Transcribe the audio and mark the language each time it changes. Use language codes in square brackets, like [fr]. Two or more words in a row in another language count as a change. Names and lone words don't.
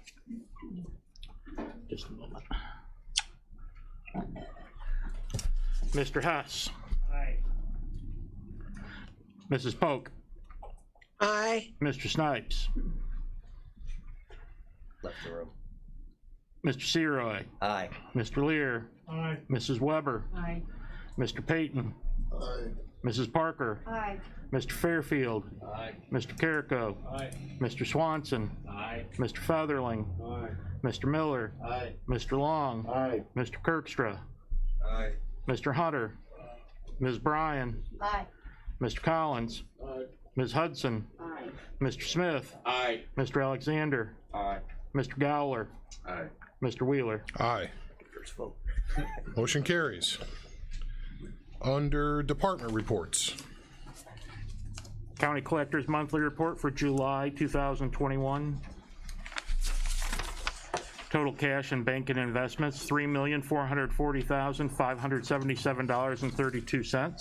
[en] Just a moment. Mr. Hess. Aye. Mrs. Polk. Aye. Mr. Snipes. Left the room. Mr. Seroy. Aye. Mr. Lear. Aye. Mrs. Weber. Aye. Mr. Payton. Aye. Mrs. Parker. Aye. Mr. Fairfield. Aye. Mr. Carrico. Aye. Mr. Swanson. Aye. Mr. Featherling. Aye. Mr. Miller. Aye. Mr. Long. Aye. Mr. Kirkstra. Aye. Mr. Hunter. Ms. Bryan. Aye. Mr. Collins. Aye. Ms. Hudson. Aye. Mr. Smith. Aye. Mr. Alexander. Aye. Mr. Gowler. Aye. Mr. Wheeler. Aye. First vote. Motion carries. Under department reports. County Collector's Monthly Report for July 2021. Total cash and bank and investments, $3,440,577.32.